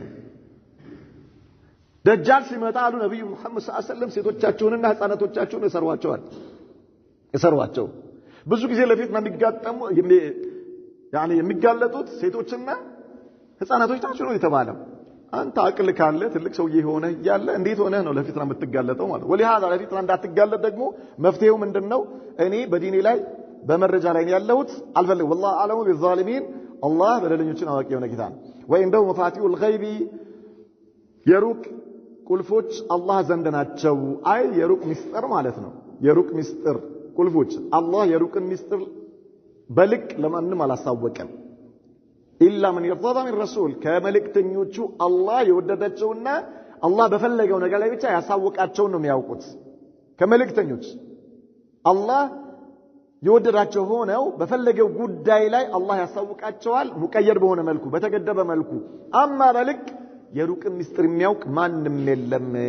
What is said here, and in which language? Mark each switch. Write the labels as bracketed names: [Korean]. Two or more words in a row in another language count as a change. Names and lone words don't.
[Amharic] ደጃል ሲመጣ አሉ ነብዩ መሐመድ [Arabic] صلى الله عليه وسلم [Amharic] ሴቶቻቸውንና ህፃናቶቻቸውን እሰሯቸው ብዙ ጊዜ ለፊትና የሚጋጠሙ የሚጋለጡት ሴቶችና ህፃናቶች ናቸው ነው የተባለው። አንተ አቅል ካለ ትልቅ ሰውዬ ሆነ ያለ እንዴት ሆነ ነው ለፊትና የምትጋለጠው ማለት ወሊሃዛ ለፊትና እንዳትጋለጥ ደግሞ መፍትሄው ምንድነው? እኔ በዲኔ ላይ በመረጃ ላይ ያለሁት አልፈልግም። [Arabic] والله اعلم بالظالمين [Amharic] الله በደለኞችን አዋቂ የሆነ ጌታ ነው። [Arabic] وعنده مفاتح [Amharic] ገይቢ የሩቅ ቁልፎች አላህ ዘንድ ናቸው። አይ የሩቅ ሚስጥር ማለት ነው። የሩቅ ሚስጥር ቁልፎች አላህ የሩቅን ሚስጥር በልክ ለማንም አላሳወቀም። [Arabic] إلا من يرضى من رسول [Amharic] ከመልእክተኞቹ አላህ የወደዳቸውና አላህ በፈለገው ነገር ላይ ብቻ ያሳወቃቸው ነው የሚያውቁት። ከመልእክተኞች አላህ የወደዳቸው ሆነው በፈለገው ጉዳይ ላይ አላህ ያሳውቃቸዋል። ሙቀየድ በሆነ መልኩ በተገደበ መልኩ። አማ በልክ የሩቅን ሚስጥር የሚያውቅ ማንም የለም።